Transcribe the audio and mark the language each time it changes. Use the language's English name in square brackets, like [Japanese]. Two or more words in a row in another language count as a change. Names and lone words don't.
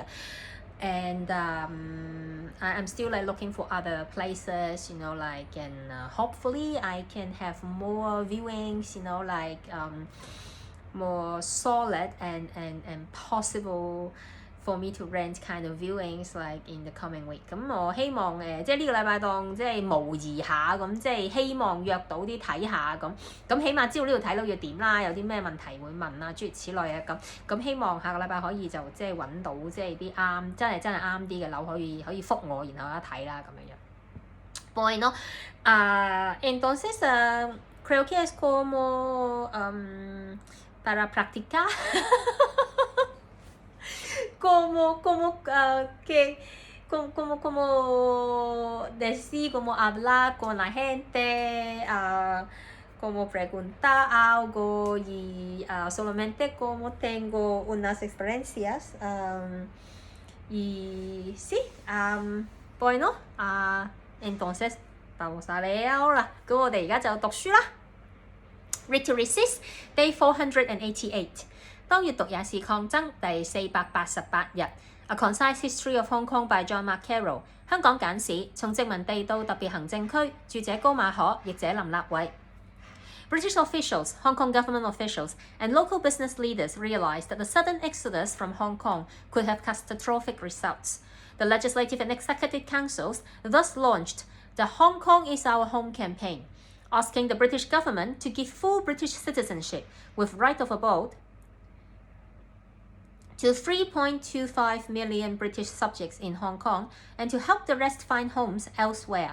[English] And I'm still like looking for other places, like, and hopefully I can have more viewings, like more solid and possible for me to rent kind of viewings like in the coming week. [Cantonese] 咁我希望即係呢個禮拜當即係模擬下咁，即係希望約到啲睇下咁起碼知道呢度睇到要點啦，有啲咩問題會問啊，諸如此類啊咁希望下個禮拜可以就即係揾到即係啲啱真係啱啲嘅樓可以覆我，然後一睇啦咁樣樣。 [Spanish] Bueno, entonces creo que es como para practicar como decir, como hablar con la gente, como preguntar algo y solamente como tengo unas experiencias y sí, bueno, entonces vamos a leer ahora. [Cantonese] 咁我哋而家就讀書啦。 [English] Read to Resist, Day 488. [Cantonese] 當閱讀也是抗爭第488 日。A Concise History of Hong Kong by John Mark Carroll. 香港簡史，從殖民地到特別行政區，著者高馬可，譯者林立偉。 [English] British officials, Hong Kong government officials, and local business leaders realized that the sudden exodus from Hong Kong could have catastrophic results. The legislative and executive councils thus launched the Hong Kong is Our Home campaign, asking the British government to give full British citizenship with right of abode to 3.25 million British subjects in Hong Kong and to help the rest find homes elsewhere.